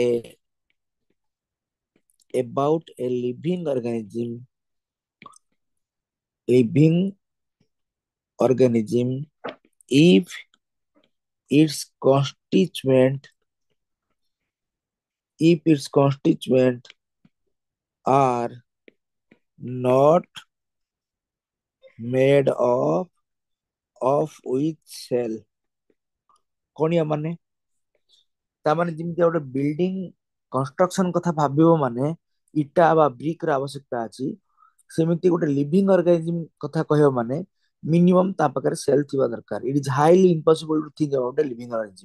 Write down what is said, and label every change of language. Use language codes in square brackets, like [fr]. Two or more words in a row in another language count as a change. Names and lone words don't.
[en] a living organism if its constituent if its constituent are not made of with cell। [or] କଣ ୟା ମାନେ? ତା ମାନେ ଯେମିତି ଗୋଟେ [en] building construction [or] କଥା ଭାବିବ ମାନେ ଇଟା ବା ବ୍ରିକ ର ଆବଶ୍ୟକତା ଅଛି, ସେମିତି ଗୋଟେ [en] living organism [or] କଥା କହିବ ମାନେ ମିନିମମ୍ ତା ପାଖରେ ସେଲ୍ ଥିବା ଦରକାର। [en] it is highly impossible to think about a living organism.